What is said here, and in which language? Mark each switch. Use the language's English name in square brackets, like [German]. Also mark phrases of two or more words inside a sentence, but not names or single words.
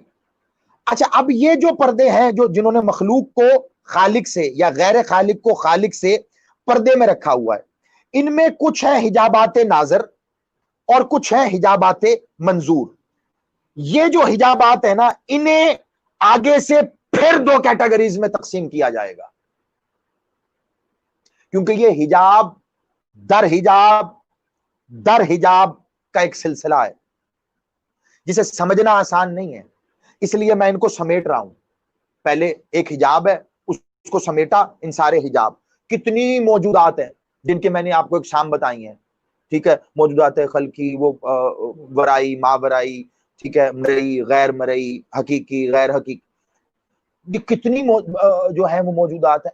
[Urdu] اچھا، اب یہ جو پردے ہیں جو جنہوں نے مخلوق کو خالق سے یا غیر خالق کو خالق سے پردے میں رکھا ہوا ہے، ان میں کچھ ہے حجابات ناظر اور کچھ ہے حجابات منظور۔ یہ جو حجابات ہیں نا انہیں آگے سے پھر دو کیٹیگریز میں تقسیم کیا جائے گا، کیونکہ یہ حجاب در حجاب در حجاب کا ایک سلسلہ ہے جسے سمجھنا آسان نہیں ہے، اس لیے میں ان کو سمیٹ رہا ہوں۔ پہلے ایک حجاب ہے، اس کو سمیٹا، ان سارے حجاب کتنی موجودات ہیں جن کے میں نے آپ کو اقسام بتائی ہیں، ٹھیک ہے، موجودات خلقی، وہ ورائی، ماورائی، ٹھیک ہے، مرئی، غیر مرئی، حقیقی، غیر حقیقی، یہ کتنی جو ہے وہ موجودات ہیں۔